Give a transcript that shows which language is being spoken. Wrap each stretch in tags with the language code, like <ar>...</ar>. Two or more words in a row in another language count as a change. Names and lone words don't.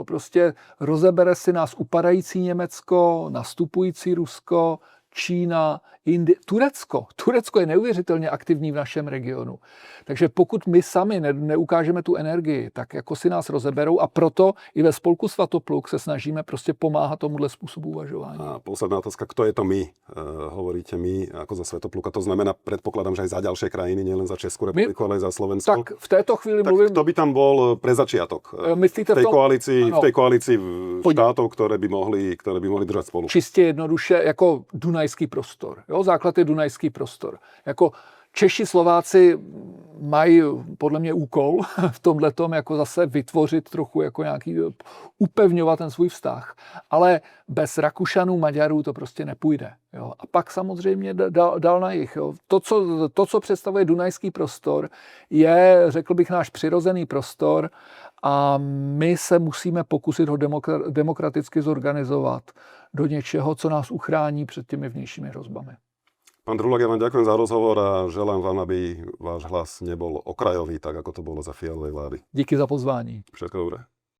<cs>Prostě rozebere si nás upadající Německo, nastupující Rusko, Čína, Turecko. Turecko je neuvěřitelně aktivní v našem regionu. Takže pokud my sami neukážeme tu energii, tak jako si nás rozeberou a proto i ve spolku Svatopluk se snažíme prostě pomáhat tomuhle způsobu uvažování.</cs> <sk>A posledná otázka, kto je to my? Hovoríte my ako za Svetopluk, a to znamená, predpokladám, že aj za ďalšie krajiny, nielen za Českou republiku, ale aj za Slovensko.</sk> <cs>Tak v této chvíli tak mluvím...</cs> <sk>kto by tam bol pre začiatok? Myslíte v tej koalícii štátov, ktoré by mohli držať spolu?</sk> <cs>Čistě jednoduše jako Dunajský prostor. Jo? Základ je Dunajský prostor. Jako Češi, Slováci mají podle mě úkol v tomhletom jako zase vytvořit trochu jako nějaký, upevňovat ten svůj vztah. Ale bez Rakušanů, Maďarů to prostě nepůjde. Jo. A pak samozřejmě dál na jih. Jo. To, co představuje Dunajský prostor, je, řekl bych, náš přirozený prostor a my se musíme pokusit ho demokraticky zorganizovat do něčeho, co nás uchrání před těmi vnějšími hrozbami.</cs> <sk>Pán Drulák, ja vám ďakujem za rozhovor a želám vám, aby váš hlas nebol okrajový, tak ako to bolo za Fialovej vlády.</sk> <cs>Díky za pozvání.</cs> <sk>Všetko dobré.</sk>